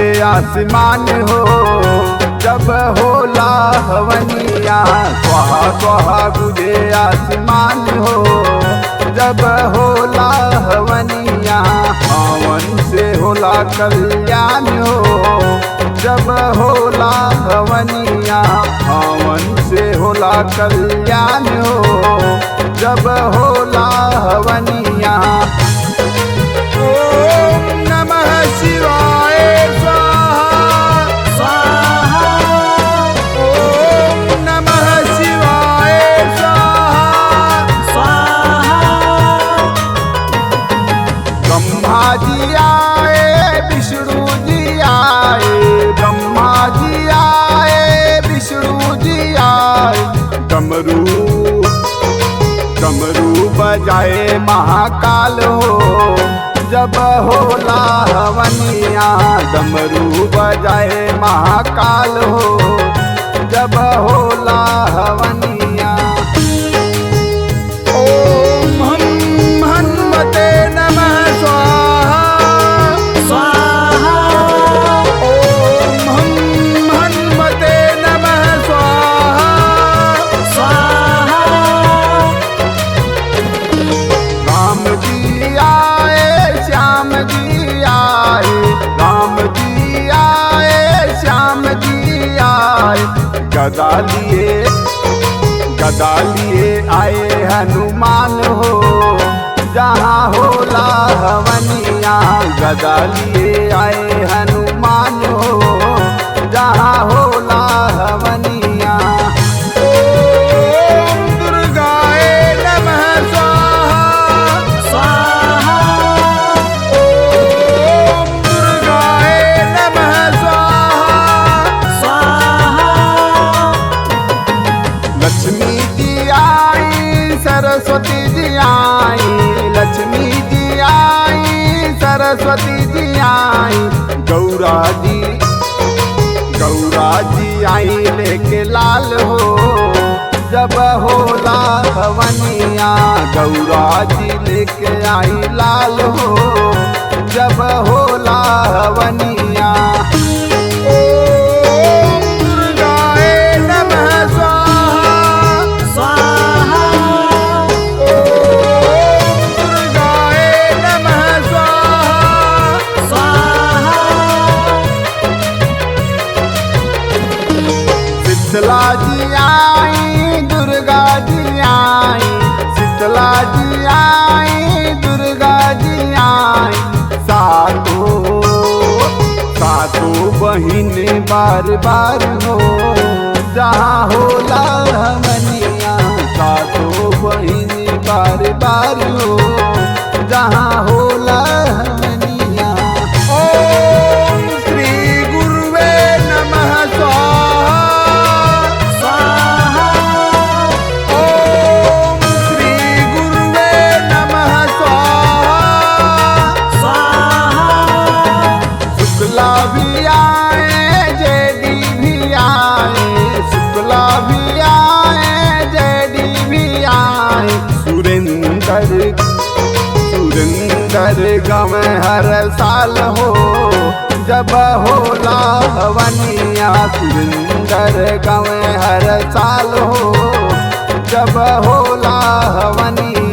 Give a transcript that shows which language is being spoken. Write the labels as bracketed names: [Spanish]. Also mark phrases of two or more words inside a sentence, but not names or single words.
[Bhojpuri] आसमान हो, जब होला हवनिया स्वाहा स्वाहा गुजे आसमान हो, जब होला हवनिया हवन से होला कल्याण हो, जब होला हवनिया हवन से होला कल्याण हो, जब होला हवनिया। [Sanskrit] ओम नमः शिवाय स्वाहा स्वाहा, ओम नमः शिवाय स्वाहा स्वाहा। [Bhojpuri] ब्रह्मा जी आए विष्णु जी आए, ब्रह्मा जी आए विष्णु जी आए, डमरू डमरू बजाए महाकाल हो, जब होला हवनिया डमरू बजाए महाकाल हो, जब होला हवनिया। [Sanskrit] ओम हम हनुमते नमः स्वाहा स्वाहा, ओम हम हनुमते नमः स्वाहा स्वाहा। [Bhojpuri] राम जी आए श्याम जी आए, राम जी आए श्याम जी आए, गदा लिए आए हनुमान हो, जहाँ होला हवनिया गदा लिए आए हनुमान हो, जहाँ होला हवनिया। [Sanskrit] ओम दुर्गाए नमः स्वाहा स्वाहा, ओम दुर्गाए नमः स्वाहा स्वाहा। [Bhojpuri] लक्ष्मी जी आई सरस्वती जी आई, लक्ष्मी जी आई सरस्वती जी आई, गौरा जी आई लेके लाल हो, जब होला हवनिया गौरा जी लेके आई लाल हो, जब होला हवनिया। [Sanskrit] ओम दुर्गाए नमः स्वाहा स्वाहा, ओम दुर्गाए नमः स्वाहा स्वाहा। [Bhojpuri] शीतला जी आई दुर्गा जी आई, शीतला जी आई दुर्गा जी आई, सातों बहिन बार बार हो, जहाँ होला हवनिया सातों बहिन बार बार हो, जहाँ होला हवनिया। [Sanskrit] ओम श्री गुरुवे नमः स्वाहा स्वाहा, ओम श्री गुरुवे नमः स्वाहा स्वाहा। [Bhojpuri] शुक्ला भी आए जेडी भी आए, शुक्ला भी आए जेडी भी आए, सुरेंद्र गम हर साल हो, जब होला हवनिया सुरेंद्र गम हर साल हो, जब होला हवनिया।